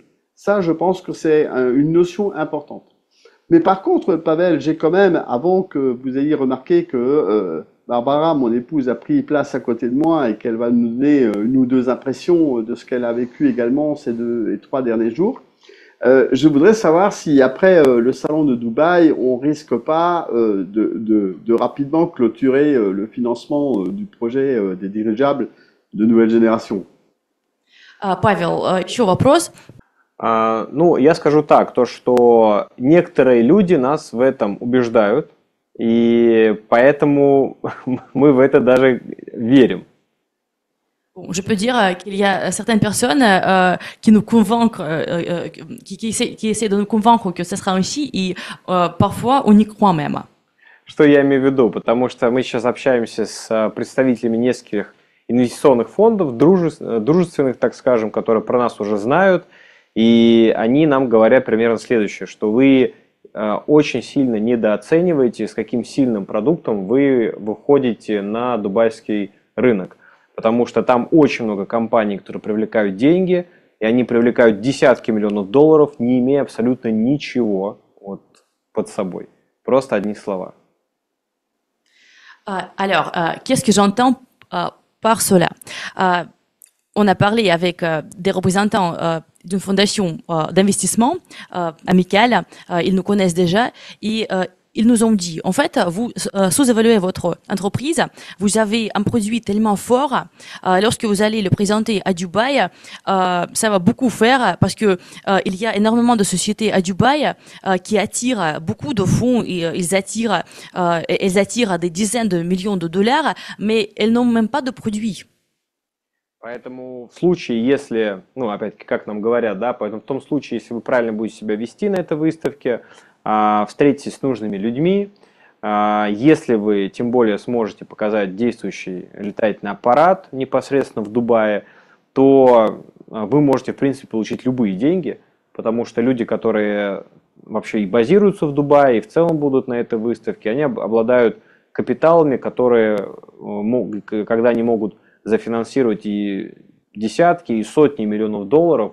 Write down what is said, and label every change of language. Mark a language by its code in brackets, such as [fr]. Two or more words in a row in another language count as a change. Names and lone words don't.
[fr] Ça, je pense que c'est une notion importante. Mais par contre, Pavel, j'ai quand même, avant que vous ayez remarqué que Barbara, mon épouse, a pris place à côté de moi et qu'elle va nous donner une ou deux impressions de ce qu'elle a vécu également ces 2 et 3 derniers jours, je voudrais savoir si après le salon de Dubaï, on risque pas de rapidement clôturer le financement du projet des dirigeables de nouvelle génération. [ru] Павел, еще вопрос. Ну, я скажу так, то что некоторые люди нас в этом убеждают, и поэтому мы в это даже верим. [fr] Bon, je peux dire qu'il y a certaines personnes qui nous convainquent, qui essaient de nous convaincre que ce sera ainsi, et parfois on y croit même. [ru] Что я имею в виду? Потому что мы сейчас общаемся с представителями нескольких инвестиционных фондов, дружественных, так скажем, которые про нас уже знают, и они нам говорят примерно следующее, что вы очень сильно недооцениваете, с каким сильным продуктом вы выходите на дубайский рынок. Потому что там очень много компаний, которые привлекают деньги, и они привлекают десятки миллионов долларов, не имея абсолютно ничего вот под собой. Просто одни слова. [fr] Alors, qu'est-ce que j'entends par cela? On a parlé avec des représentants d'une fondation d'investissement amicale, ils nous connaissent déjà et ils nous ont dit, en fait, vous sous-évaluez votre entreprise, vous avez un produit tellement fort, lorsque vous allez le présenter à Dubaï, ça va beaucoup faire parce que il y a énormément de sociétés à Dubaï qui attirent beaucoup de fonds et ils attirent des dizaines de millions de dollars, mais elles n'ont même pas de produits. [ru] Поэтому в случае, если, ну, опять-таки, как нам говорят, да, поэтому в том случае, если вы правильно будете себя вести на этой выставке, встретитесь с нужными людьми, если вы, тем более, сможете показать действующий летательный аппарат непосредственно в Дубае, то вы можете, в принципе, получить любые деньги, потому что люди, которые вообще и базируются в Дубае, и в целом будут на этой выставке, они обладают капиталами, которые, когда они могут зафинансировать и десятки, и сотни миллионов долларов.